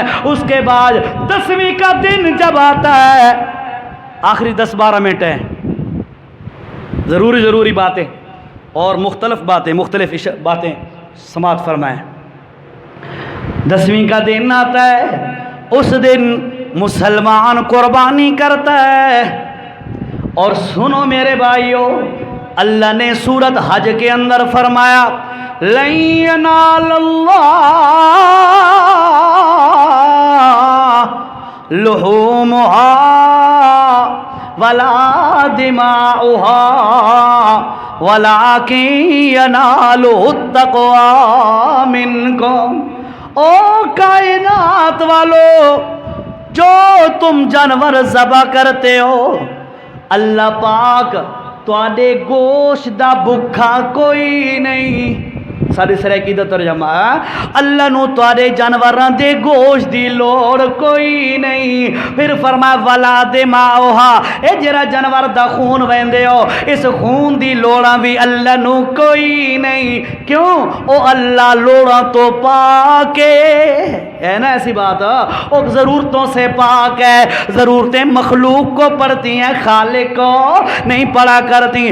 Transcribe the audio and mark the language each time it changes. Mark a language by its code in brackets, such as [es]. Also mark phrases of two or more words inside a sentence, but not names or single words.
[ur] اس کے بعد 10ویں کا دن جب آتا ہے، آخری 10-12 منٹ ہیں، ضروری باتیں اور مختلف باتیں سماعت فرمائیں۔ 10ویں کا دن آتا ہے، اس دن مسلمان قربانی کرتا ہے، اور سنو میرے بھائیو اللہ نے سورۃ حج کے اندر فرمایا [ar] لَن يَنَالَ اللَّهَ لُحُومُهَا وَلَا دِمَاؤُهَا وَلَكِن يَنَالُهُ التَّقْوَىٰ مِنكُمْ۔ [ur] او کائنات والو، جو تم جانور ذبح کرتے ہو، [pa] اللہ پاک تواڈے گوشت دا بھکھا کوئی نہیں، ساری سرائکی دا ترجمہ اللہ نو تواڈے جانوراں دے گوشت دی لوڑ کوئی نہیں. پھر فرمایا [ar] ولا دماؤہا [pa] اے جڑا جانور دا خون ویندے ہو اس خون دی لوڑاں بھی اللہ نو کوئی نہیں. [ur] کیوں؟ [pa] او اللہ لوڑاں تو پاک ہے نا. [ur] ایسی بات او ضرورتوں سے پاک ہے. ضرورتیں مخلوق کو پڑتی ہیں خالق کو نہیں پڑا کرتی.